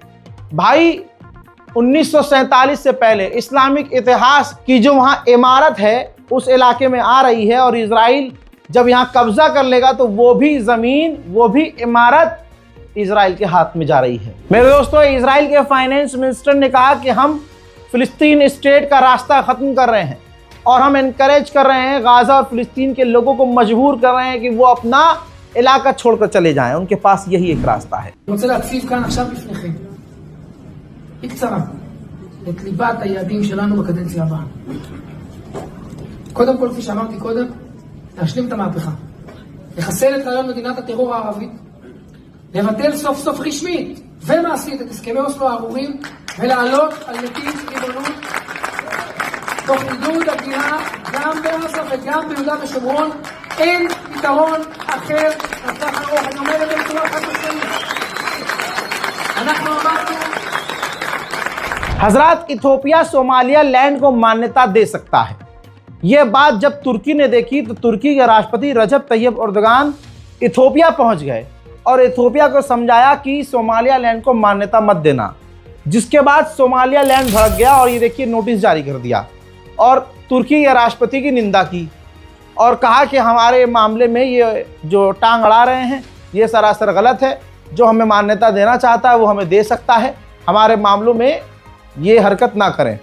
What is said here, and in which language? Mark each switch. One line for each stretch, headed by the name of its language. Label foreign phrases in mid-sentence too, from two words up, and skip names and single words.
Hindi: भाई 1947 से पहले इस्लामिक इतिहास की जो वहां इमारत है उस इलाके में आ रही है, और इजराइल जब यहां कब्जा कर लेगा तो वो भी जमीन, वो भी इमारत इजराइल के हाथ में जा रही है। मेरे दोस्तों, इजराइल के
English: finance minister
Hindi: ने कहा कि हम फिलिस्तीन स्टेट का रास्ता खत्म कर रहे हैं और हम एनकरेज कर रहे हैं, गाजा और फिलिस्तीन के लोगों को मजबूर कर रहे हैं कि वो अपना इलाका छोड़कर चले जाएं। उनके पास यही एक रास्ता है।
Hebrew: קודם כל, כפי שאמרתי קודם, להשלים את המהפכה, לחסל את רעיון מדינת הטרור הערבית, לבטל סוף סוף רשמית ומעשית את הסכמי אוסלו הארורים ולעלות על נתיב ריבונות תוך עידוד הבנייה גם בעזה וגם ביהודה ושומרון. אין פתרון אחר לטווח ארוך. אני אומר את זה בצורה חד-משמעית. אנחנו אמרנו,
Hindi: हजरात, इथोपिया सोमालिया लैंड को मान्यता दे सकता है। यह बात जब तुर्की ने देखी तो तुर्की के राष्ट्रपति रजब तैयब एर्दोगान इथोपिया पहुंच गए और इथोपिया को समझाया कि सोमालिया लैंड को मान्यता मत देना, जिसके बाद सोमालिया लैंड भड़क गया और ये देखिए नोटिस जारी कर दिया और तुर्की के राष्ट्रपति की निंदा की और कहा कि हमारे मामले में ये जो टांग अड़ा रहे हैं ये सरासर गलत है, जो हमें मान्यता देना चाहता है वो हमें दे सकता है, हमारे मामलों में ये हरकत ना करें।